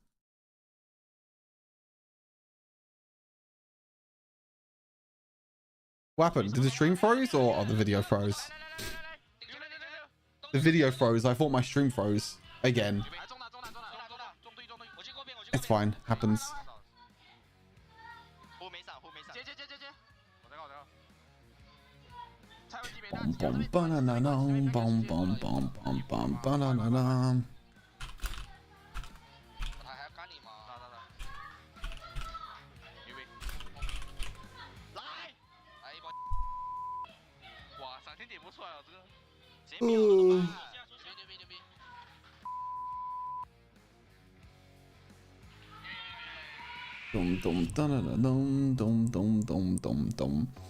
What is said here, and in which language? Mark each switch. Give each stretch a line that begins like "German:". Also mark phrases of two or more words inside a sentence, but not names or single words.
English: What happened? Did the stream froze or the video froze? The video froze. I thought my stream froze again. It's fine. Happens. Bom bom banana bom bom bom bom bom banana. Ooh. Dum dum dum dum dum dum dum dum.